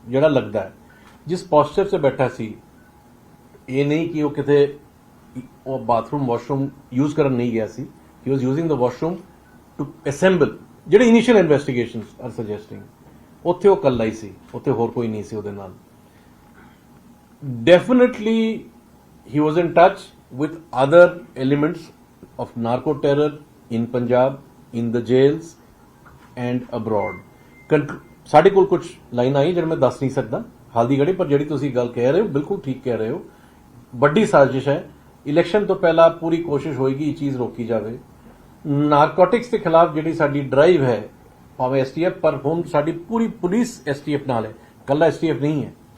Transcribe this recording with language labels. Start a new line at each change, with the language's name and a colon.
Punjabi: ਜਿਹੜਾ ਲੱਗਦਾ ਹੈ ਜਿਸ ਪੋਸਚਰ 'ਚ ਬੈਠਾ ਸੀ, ਇਹ ਨਹੀਂ ਕਿ ਉਹ ਕਿਤੇ ਉਹ ਬਾਥਰੂਮ ਵਾਸ਼ਰੂਮ ਯੂਜ਼ ਕਰਨ ਨਹੀਂ ਗਿਆ ਸੀ.
English: He was using the washroom to assemble.
Punjabi: ਜਿਹੜੇ ਇਨੀਸ਼ੀਅਲ ਇਨਵੈਸਟੀਗੇਸ਼ਨਸ
English: are suggesting
Punjabi: ਉੱਥੇ ਉਹ ਇਕੱਲਾ ਹੀ ਸੀ, ਉੱਥੇ ਹੋਰ ਕੋਈ ਨਹੀਂ ਸੀ ਉਹਦੇ ਨਾਲ.
English: Definitely he was in touch with other elements of narco terror in Punjab, in the jails and abroad.
Punjabi: ਸਾਡੇ ਕੋਲ ਕੁਝ ਲਾਈਨਾਂ ਆਈ ਜਿਹੜੇ ਮੈਂ ਦੱਸ ਨਹੀਂ ਸਕਦਾ ਹਾਲ ਦੀ ਘੜੀ, ਪਰ ਜਿਹੜੀ ਤੁਸੀਂ ਗੱਲ ਕਹਿ ਰਹੇ ਹੋ ਬਿਲਕੁਲ ਠੀਕ ਕਹਿ ਰਹੇ ਹੋ. ਵੱਡੀ ਸਾਜ਼ਿਸ਼ ਹੈ. ਇਲੈਕਸ਼ਨ ਤੋਂ ਪਹਿਲਾਂ ਪੂਰੀ ਕੋਸ਼ਿਸ਼ ਹੋਏਗੀ ਇਹ ਚੀਜ਼ ਰੋਕੀ ਜਾਵੇ. ਨਾਰਕੋਟਿਕਸ ਦੇ ਖਿਲਾਫ ਜਿਹੜੀ ਸਾਡੀ ਡਰਾਈਵ ਹੈ, ਭਾਵੇਂ STF, ਪਰ ਹੁਣ ਸਾਡੀ ਪੂਰੀ ਪੁਲਿਸ STF ਨਾਲ ਹੈ, ਕੱਲਾ STF ਨਹੀਂ ਹੈ.